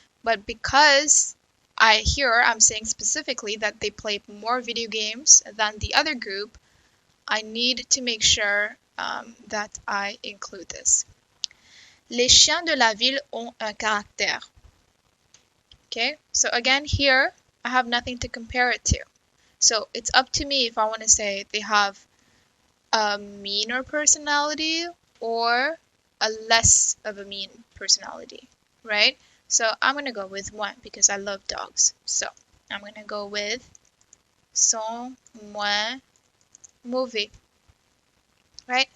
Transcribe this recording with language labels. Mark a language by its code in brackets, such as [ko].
[en] But because I'm saying specifically that they play more video games than the other group, I need to make sure that I include this. [fr] Les chiens de la ville ont un caractère. [en] Okay, so again here, I have nothing to compare it to. So it's up to me if I want to say they have a meaner personality or a less of a mean personality, right? So I'm going to go with moins because I love dogs. So I'm going to go with [fr] sont moins mauvais, [en] right?